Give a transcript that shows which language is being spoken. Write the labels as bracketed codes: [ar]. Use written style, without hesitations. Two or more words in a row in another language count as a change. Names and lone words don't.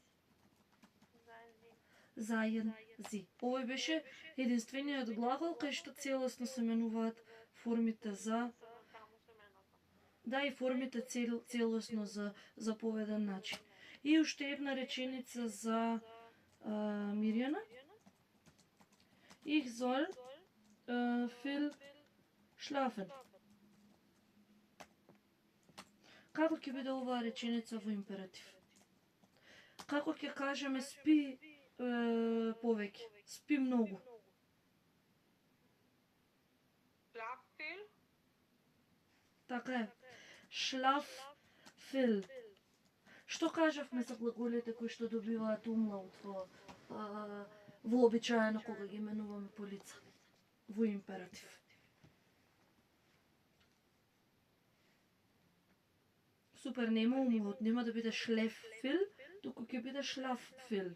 [de] Seien Sie. [mk] Овој беше единствениот глагол кај што целосно се менуваат формите за... Да, и формите целосно за заповеден начин. И уште една реченица за Мирјана. [de] Ich soll viel schlafen. [mk] Како ќе биде оваа реченица во императив? Како ќе кажеме спи повеќе, спи многу? [de] Schlaf viel. [mk] Така е. [de] Schlaf viel. [mk] Што кажавме за глаголите кои што добиваат умлаут вообичаено кога ги менуваме по лица? Во императив. Супер, нема умлаут, нема да биде [de] Schläf viel, [mk] туку ќе биде [de] Schlaf viel.